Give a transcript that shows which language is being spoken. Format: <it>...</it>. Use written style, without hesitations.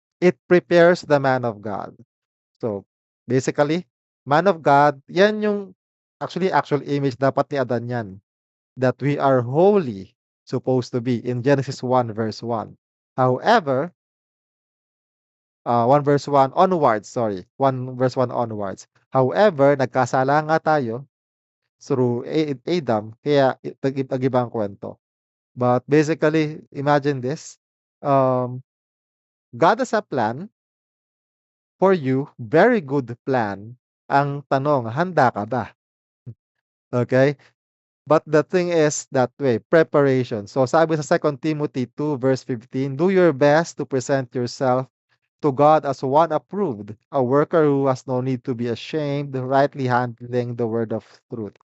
<en>It prepares the man of God. So, basically, man of God,</en> <tl>yan yung actual image dapat ni Adan yan.</tl> <en>That we are holy supposed to be in Genesis 1 verse 1. However, 1 verse 1 onwards, sorry. 1 verse 1 onwards. However,</en> <tl>nagkasala nga tayo</tl> <en>through</en> <tl>Adam, kaya nag-ibang kwento.</tl> <en>But basically, imagine this. Um, God has a plan for you, very good plan.</en> <tl>Ang tanong, handa ka ba? Okay?</tl> <en>But the thing is that way, preparation. So</en> <tl>sabi sa</tl> <en>2 Timothy 2 verse 15, do your best to present yourself to God as one approved, a worker who has no need to be ashamed, rightly handling the word of truth.</en>